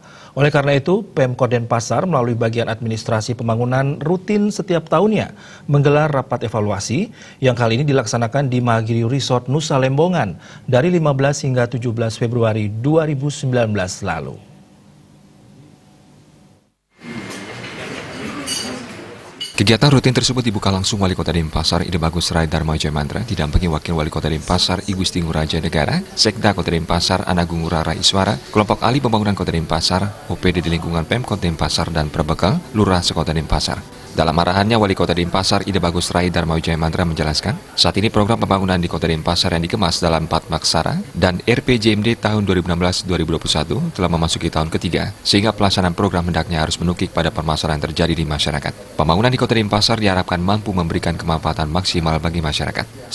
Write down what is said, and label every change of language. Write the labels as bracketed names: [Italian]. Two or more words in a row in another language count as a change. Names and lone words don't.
[Indonesian] Oleh karena itu, Pemkot Denpasar melalui bagian administrasi pembangunan rutin setiap tahunnya menggelar rapat evaluasi yang kali ini dilaksanakan di Mahagiri Resort Nusa Lembongan dari 15 hingga 17 Februari 2019 lalu. Kegiatan rutin tersebut dibuka langsung Wali Kota Denpasar Ide Bagus Rai Dharma Mantra didampingi Wakil Wali Kota Denpasar I Gusti Ngurah Negara, Sekda Kota Denpasar Anagung Ngurah Iswara, kelompok ahli pembangunan Kota Denpasar, OPD di lingkungan Pemkot Denpasar dan Perbekal Lurah Sekota Denpasar. Dalam arahannya, Wali Kota Denpasar Ide Bagus Rai Dharma Mantra menjelaskan, saat ini program pembangunan di Kota Denpasar yang dikemas dalam Patmaksara dan RPJMD tahun 2016-2021 telah memasuki tahun ketiga, sehingga pelaksanaan program hendaknya harus menukik pada permasalahan yang terjadi di masyarakat. Pembangunan di Kota Denpasar diharapkan mampu memberikan kemanfaatan maksimal bagi masyarakat.